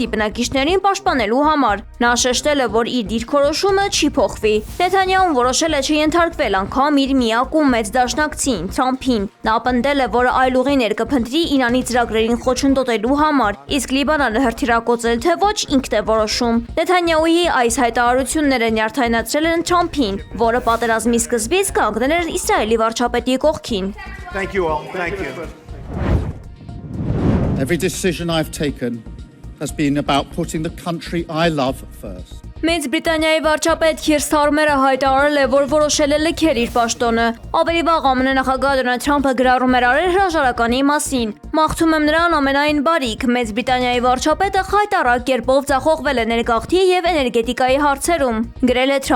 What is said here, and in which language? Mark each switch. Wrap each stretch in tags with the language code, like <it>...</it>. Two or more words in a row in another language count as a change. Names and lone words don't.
<hy>բնակիչներին պաշտպանելու համար։ Նա շեշտել է, որ իր դիրքորոշումը չի փոխվի։ Նեթանյահուն որոշել է չենթարկվել անգամ իր միակու մեծ դաշնակցին Թրամփին։ Նա պնդել է, որ այլ ուղիներ կփնտրի Իրանի ծրագրերին խոչընդոտելու համար, իսկ Լիբանանը հրթիռակոծել թե ոչ ինքն է որոշում։ Նեթանյահուի այս հայտարարությունները նյարդայնացրել են Թրամփին, որը պատերազմի սկզբից կանգնել էր Իսրայելի վարչապետի կողքին։</hy> <en>Thank you all. Thank you. Every decision I've taken has been about putting the country I love first.</en> <hy>Մեծ Բրիտանիայի վարչապետ Քիր Սթարմերը հայտարարել է, որ որոշել է լքել իր պաշտոնը։ Ավելի վաղ ԱՄՆ նախագահ Դոնալդ Թրամփը գրառում էր արել հրաժարականի մասին։ Մաղթում եմ նրան ամենայն բարիք։ Մեծ Բրիտանիայի վարչապետը խայտառակ կերպով ձախողվել է ներգաղթի եւ էներգետիկայի հարցերում, գրել է</hy>